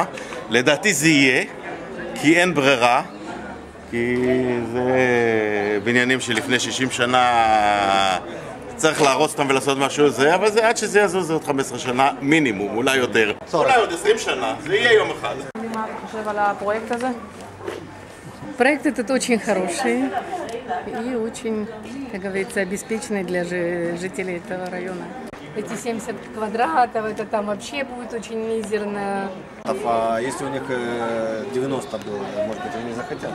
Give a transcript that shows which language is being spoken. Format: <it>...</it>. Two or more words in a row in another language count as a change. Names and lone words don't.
<he>לדעתי זה יהיה, כי אין ברירה. כי זה בניינים שלפני 60 שנה צריך להרוס אותם ולעשות משהו זה, אבל זה עד שזה יזוז זה עוד 15 שנה מינימום, אולי יותר. אולי עוד 20 שנה, זה יהיה יום אחד. מה אתה חושב על הפרויקט הזה?</he> <ru>Проект этот очень хороший и очень, как говорится, обеспеченный для жителей этого района. Эти 70 квадратов, это там вообще будет очень мизерно. А если у них 90 было, может быть, они не захотят?</ru>